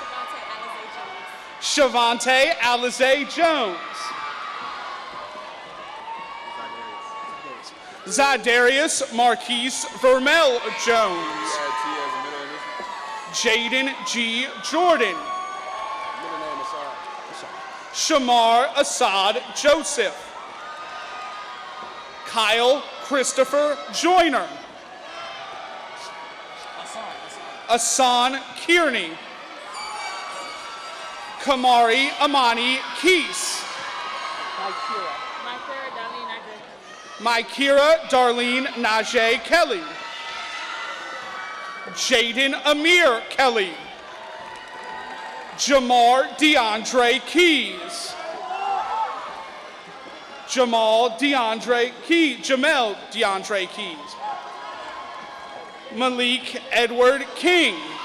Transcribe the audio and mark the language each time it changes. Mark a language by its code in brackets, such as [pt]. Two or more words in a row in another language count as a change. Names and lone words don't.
[en] Shavante Alize Jones. Zadarius Marquise Vermel Jones. Jaden G. Jordan. Shamar Assad Joseph. Kyle Christopher Joyner. Asan Kearney. Kamari Amani Keese. Mykira Darlene Najee Kelly. Jaden Amir Kelly. Jamar DeAndre Keys. Jamel DeAndre Keys. Malik Edward King.